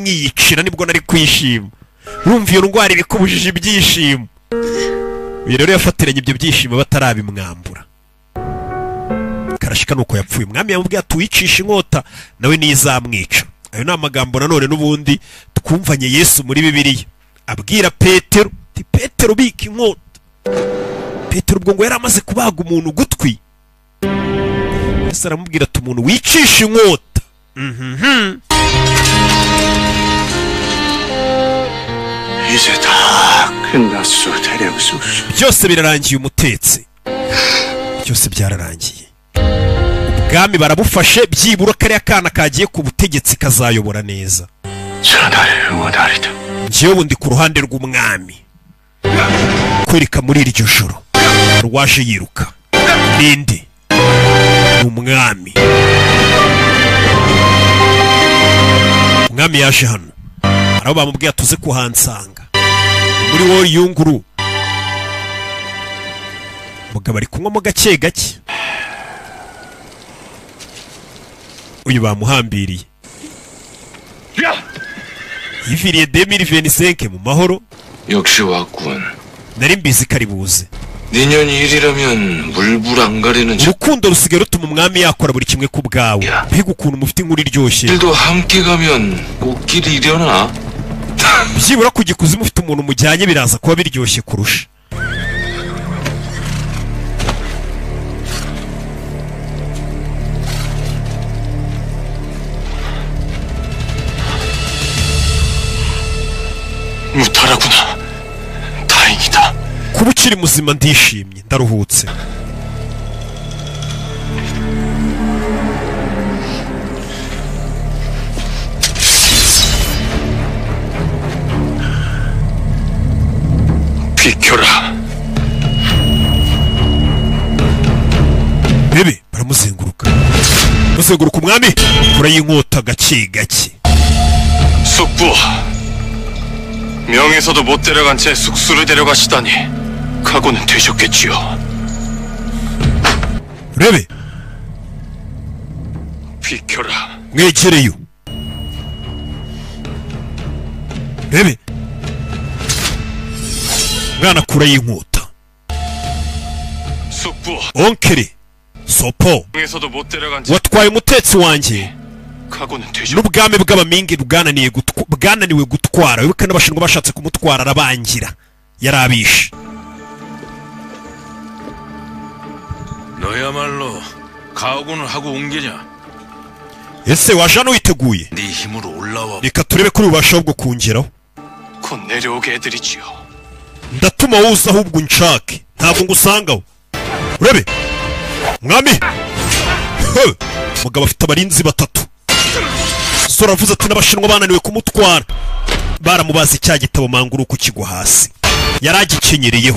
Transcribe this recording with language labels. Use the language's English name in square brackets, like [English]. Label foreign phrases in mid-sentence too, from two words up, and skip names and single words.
[Kinyarwanda] umwiyicira nibwo nari kwishima urumva iyo ndwara ibikubujije ibyishimo uyu rero yafatiranye ibyo byishimo batarabimwambura karashika nuko yapfuye umwami yamubwiye ati uwicisha inkota nawe nizamwica ayo ni amagambo nanone n'ubundi twumvanye Yesu muri Bibiliya abwira Petero ati Petero bika inkota Petero ubwo ngo yari amaze kubaga umuntu gutwi Yesu aramubwira ati umuntu wicisha inkota [Korean] 이제 다 끝났어 대령수 [Kinyarwanda] byose birarangiye umutetsi byose byararangiye ubwami barabufashe byibura kariya kana kagiye ku butegetsi kazayobora neza [Korean] 전하를 응원하리다 [Kinyarwanda] njyewe ubu ndi ku ruhande rw'umwami kwereka muri iryo joro rwaje yiruka ninde ni umwami umwami yaje hano araho bamubwiye atuze kuhansanga muri wowe yunguru mugabo ari kunywamo gake gake uyu bamuhambiriye yiviriye 2025 mu mahoro [Korean] 역시 왔군. [Kinyarwanda] nari mbizi ko ari buze [Korean] 내년 일이라면 물불 안 가리는 [Kinyarwanda] urukundo rusigaye rutuma umwami yakora buri kimwe ku bwawe mbega ukuntu mufite inkuru iryoshye [Korean] 일도 함께 가면 꽃길이 이려나? [Kinyarwanda] byibura ku gikuzimu ufite umuntu mujyanye biraza kuba biryoshye kurusha [Korean] 무탈하구나 다행이다 [Kinyarwanda] kuba ukiri muzima ndishimye ndaruhutse [Korean] 비켜라 [Kinyarwanda] bebe baramuzenguruka muzenguruka umwami urayinkota gake gake [Korean] 숙부 명에서도 못 데려간 채 숙수를 데려가시다니 각오는 되셨겠지요. [Kinyarwanda] urebe [Korean] 비켜라. [Kinyarwanda] mwegereyo rebe mwana kura y'inkota [Korean] 숙부 [Kinyarwanda] onkere sopo [Korean] 명에서도 못 데려간 채 [Kinyarwanda] watwaye umutetsi wanjye [Korean] 각오는 되셨. [Kinyarwanda] n'ubwami bw'abamingi bwananiwe gutwara wibuka n'abashinwa bashatse kumutwara arabangira yari abishe [Korean] 너야말로 각오는 하고 온 게냐? [Kinyarwanda] ese waje hano witeguye [Korean] 네 힘으로 올라와. [Kinyarwanda] reka turebe kuri ubasha bwo kungeraho [Korean] 곧 내려오게 해드리지요. [Kinyarwanda] ndatuma woza ahubwo unshake ntabwo ngusangaho urebe mwami mugabo afite abarinzi batatu sora avuze ati n'abashinwa bananiwe kumutwara baramubaze cya gitabo Manguruko kigwa hasi yari agikenyereyeho.